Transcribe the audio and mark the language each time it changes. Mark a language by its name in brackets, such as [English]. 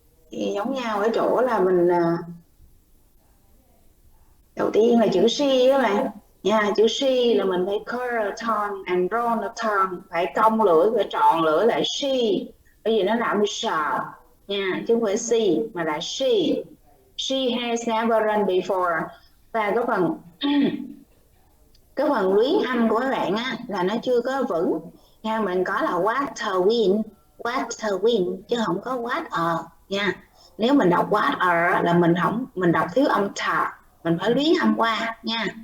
[Vietnamese] Thì giống nhau ở chỗ là mình đầu tiên là chữ she các bạn. Nha, chữ she là mình phải [English] curl tongue and roll the tongue, [Vietnamese] phải cong lưỡi, phải tròn lưỡi lại she. Bởi vì nó làm như sờ nha, chứ không phải she mà là she. [English] She has never run before. [Vietnamese] Và cái phần luyến âm của các bạn á là nó chưa có vững nha, mình có là water win chứ không có what nha. Nếu mình đọc what là mình đọc thiếu âm thờ, mình phải luyến âm qua nha.